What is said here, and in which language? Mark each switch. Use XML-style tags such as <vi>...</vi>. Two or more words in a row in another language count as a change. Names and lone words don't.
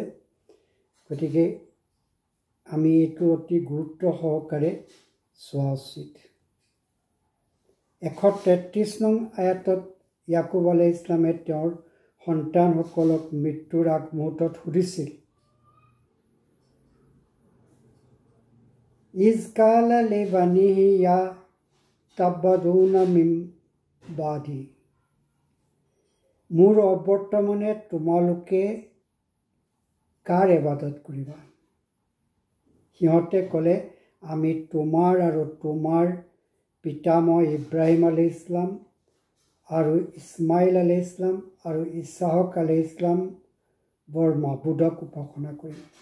<as>গতিকে আমি এইটো অতি গুৰুত্ব সহকাৰে চোৱা উচিত। 133 নং আয়াতত ইয়াকুব</as> <ar>عليه السلام</ar> <as>তেওঁৰ সন্তানসকলক মৃত্যুৰ আগমুহূৰ্তত সুধিছিল,</as> <ar>إذ قال لبنيه ما تعبدون من بعدي,</ar> <as>মোৰ অৱৰ্তমানে তোমালোকে কাৰ ইবাদত কৰিবা? সিহঁতে ক'লে, আমি তোমাৰ আৰু তোমাৰ পিতামহ ইব্ৰাহিম</as> <ar>عليه السلام</ar> <as>আৰু ইছমাইল</as> <ar>عليه السلام</ar> <as>আৰু ইছহাক</as> <ar>عليه السلام</ar> <as>বৰ মাবুদক উপাসনা কৰিম।</as>